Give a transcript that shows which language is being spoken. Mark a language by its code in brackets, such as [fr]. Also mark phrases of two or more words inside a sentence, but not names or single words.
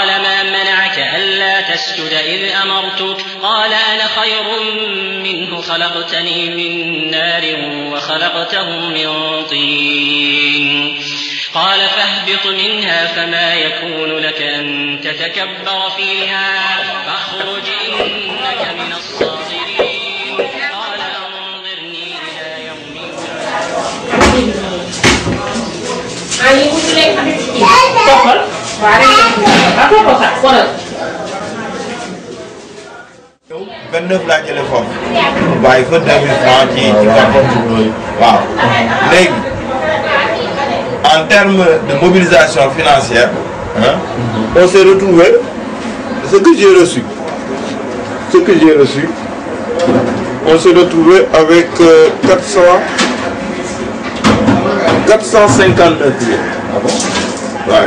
[ar] ما منعك ألا تسجد إذ أمرتك قال أنا خير منه خلقتني من نار وخلقته من طين قال فاهبط منها فما يكون لك أن تتكبر فيها فاخرج إنك من الصاغرين قال أنظرني إلى يوم [wo] vingt-neuf laa jëlee foofu bàyyi fa 2000 francs ci gàttal waaw léegi [fr] en termes de mobilisation financière hein, on s'est retrouvé ce que j'ai reçu on s'est retrouvé avec 459 000 ah bon ouais.